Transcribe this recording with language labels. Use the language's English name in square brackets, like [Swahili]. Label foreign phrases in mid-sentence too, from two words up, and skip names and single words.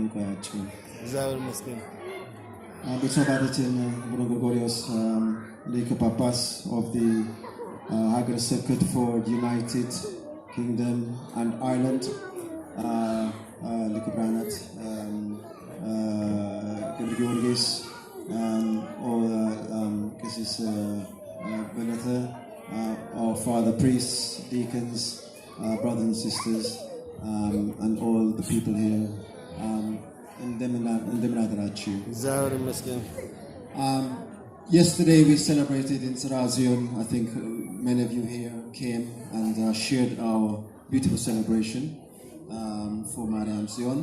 [Amharic] ያቆያችሁ። እግዚአብሔር ይመስገን። ብፁዕ አባታችን አቡነ ጎርጎርዮስ ሊቀ ጳጳስ [English] of the Hagia Circuit for United Kingdom and Ireland, [Amharic] ሊቀ ብርሃናት ገብረ ጊዮርጊስ, ቀሲስ በለተ, [English] our father priests, deacons, brothers and sisters, and all the people here. Yesterday we celebrated in Sarazion. I think many of you here came and shared our beautiful celebration for Mariam Zion.